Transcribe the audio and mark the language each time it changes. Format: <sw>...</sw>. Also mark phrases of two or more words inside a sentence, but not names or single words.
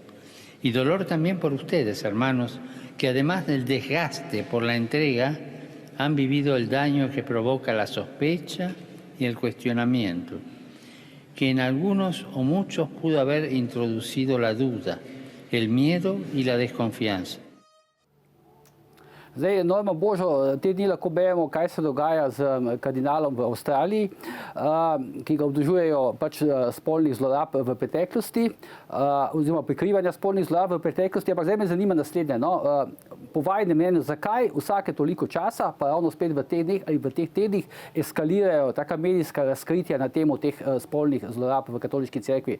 <es>Y dolor también por ustedes, hermanos, que además del desgaste por la entrega, han vivido el daño que provoca la sospecha y el cuestionamiento, que en algunos o muchos pudo haber introducido la duda, el miedo y la desconfianza.</es> <sl>Zdaj, Norma, Božo, te dni lahko beremo, kaj se dogaja z kardinalom v Avstraliji, ki ga obdolžujejo pač spolnih zlorab v preteklosti, oziroma prikrivanja spolnih zlorab v preteklosti, ampak zdaj me zanima naslednje. Po vajnem mnenju, zakaj vsake toliko časa, pa ravno spet v teh dneh ali v teh tednih, eskalirajo taka medijska razkritja na temo teh spolnih zlorab v katoliški cerkvi?</sl>